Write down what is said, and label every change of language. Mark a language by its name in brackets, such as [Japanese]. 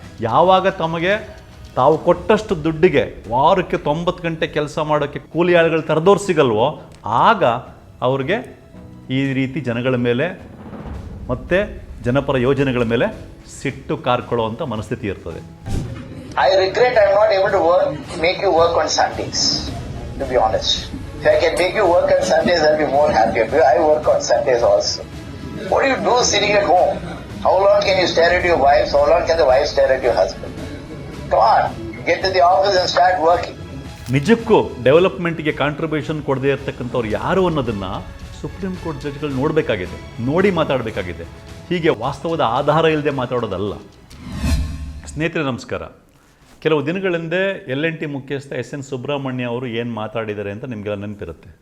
[Kannada] ಯಾವಾಗ ತಮಗೆ ತಾವು ಕೊಟ್ಟಷ್ಟು ದುಡ್ಡಿಗೆ ವಾರಕ್ಕೆ 90 ಗಂಟೆ ಕೆಲಸ ಮಾಡೋಕ್ಕೆ ಕೂಲಿ ಆಳುಗಳು ತರದವ್ರು ಸಿಗಲ್ವೋ ಆಗ ಅವ್ರಿಗೆ ಈ ರೀತಿ ಜನಗಳ ಮೇಲೆ ಮತ್ತು ಜನಪರ ಯೋಜನೆಗಳ ಮೇಲೆ ಸಿಟ್ಟು ಕಾರ್ಕೊಳ್ಳುವಂಥ ಮನಸ್ಥಿತಿ ಇರ್ತದೆ. [English] I regret I'm not able to make you work on Sundays, to be honest. If I can make you work on Sundays, I'll be more happier. I work on Sundays also. What do you do sitting at home? How long can you stare at your wife? How long can the wife stare at your husband? Come on, get to the office and start working. [Kannada] ನಿಜಕ್ಕೂ ಡೆವಲಪ್ಮೆಂಟ್ಗೆ contribution ಕೊಡದೇ ಇರ್ತಕ್ಕಂಥವ್ರು ಯಾರು ಅನ್ನೋದನ್ನು supreme court ಜಡ್ಜ್ಗಳು ನೋಡಬೇಕಾಗಿದೆ, ನೋಡಿ ಮಾತಾಡಬೇಕಾಗಿದೆ. ಹೀಗೆ ವಾಸ್ತವದ ಆಧಾರ ಇಲ್ಲದೆ ಮಾತಾಡೋದಲ್ಲ. ಸ್ನೇಹಿತರೆ ನಮಸ್ಕಾರ. ಕೆಲವು ದಿನಗಳ ಹಿಂದೆ L&T ಮುಖ್ಯಸ್ಥ S.N. ಸುಬ್ರಹ್ಮಣ್ಯ ಅವರು ಏನು ಮಾತಾಡಿದ್ದಾರೆ ಅಂತ ನಿಮಗೆಲ್ಲ ನೆನಪಿರುತ್ತೆ.